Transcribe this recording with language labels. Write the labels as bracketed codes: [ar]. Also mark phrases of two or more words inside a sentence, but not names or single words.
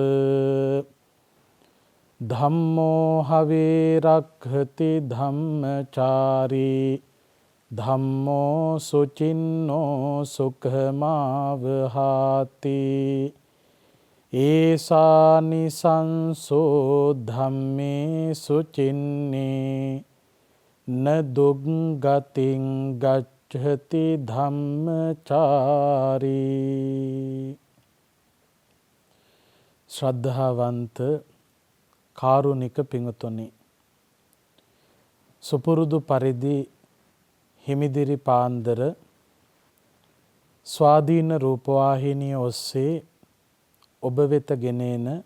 [pi] ධම්මෝ හවේ රක්ඛති ධම්මචාරී ධම්මෝ සුචින්නෝ සුඛමාවහාති ඒසානිසංසෝ ධම්මේ සුචින්නේ න දුග්ගතින් ගච්ඡති ධම්මචාරී. [si] ශ්‍රද්ධාවන්ත කාරුණික පිංතුනි, සුපුරුදු පරිදි හිමිදිරි පාන්දර ස්වාධීන රූපවාහිනිය ඔස්සේ ඔබ වෙත ගෙනෙන